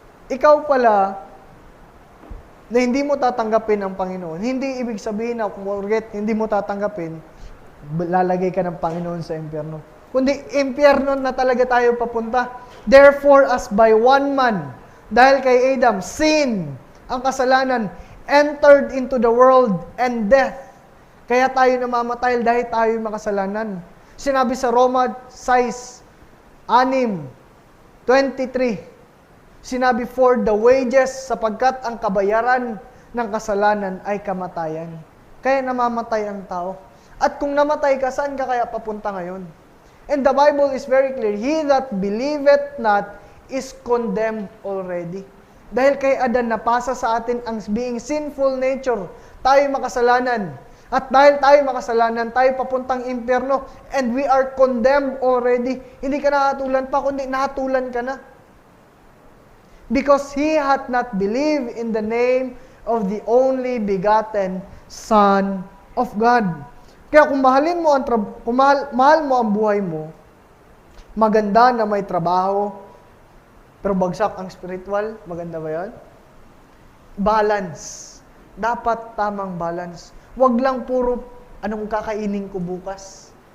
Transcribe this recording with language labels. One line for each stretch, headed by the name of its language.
Filipino: Ikaw pala, na hindi mo tatanggapin ang Panginoon, hindi ibig sabihin na kung hindi mo tatanggapin, lalagay ka ng Panginoon sa impyerno. Kundi impyerno na talaga tayo papunta.
English: Therefore, as by one man,
Filipino: dahil kay Adam,
English: sin,
Filipino: ang kasalanan,
English: entered into the world and death.
Filipino: Kaya tayo namamatay dahil tayo makasalanan. Sinabi sa Roma 6:23, sinabi,
English: for the wages,
Filipino: sapagkat ang kabayaran ng kasalanan ay kamatayan. Kaya namamatay ang tao. At kung namatay ka, saan ka kaya papunta ngayon?
English: And the Bible is very clear, he that believeth not is condemned already.
Filipino: Dahil kay Adan, napasa sa atin ang
English: being sinful nature.
Filipino: Tayo makasalanan. At dahil tayo makasalanan, tayo papuntang impyerno.
English: And we are condemned already.
Filipino: Hindi ka nahatulan pa, kundi nahatulan ka na.
English: Because he hath not believed in the name of the only begotten Son of God.
Filipino: Kaya kung mahalin mo ang mahal mo ang buhay mo, maganda na may trabaho, pero bagsak ang spiritual, maganda ba 'yon? Balance. Dapat tamang balance. Huwag lang puro anong kakainin ko bukas.